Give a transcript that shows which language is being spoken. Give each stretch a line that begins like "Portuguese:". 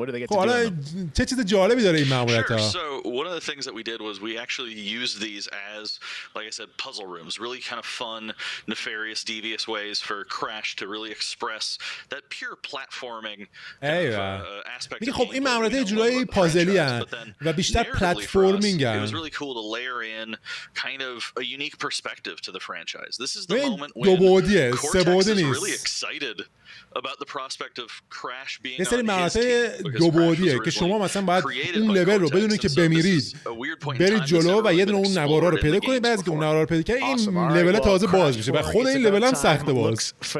Persian: حالا چه چیز جالبی داره این ماموریت ها؟
English: So one of the things that we did was we actually used these as, like I said, puzzle rooms. Really kind of fun, nefarious, devious ways for Crash to really express that pure platforming aspect.
Persian: میگه خب این ماموریت ها جورایی پازلی هن و بیشتر پلتفرمینگ هن.
English: It was really cool to layer in kind of a unique perspective to the franchise. This is the moment when Cortex is really excited about the prospect of Crash being on his team.
Persian: دو بعدیه که شما مثلا باید اون لول رو بدونید که بمیرید برید جلو و یه دونه اون نوارا رو پیدا کنید. بعد که اون نوارا رو پیدا کنید این لول تازه باز میشه و خود این لول هم سخته باز.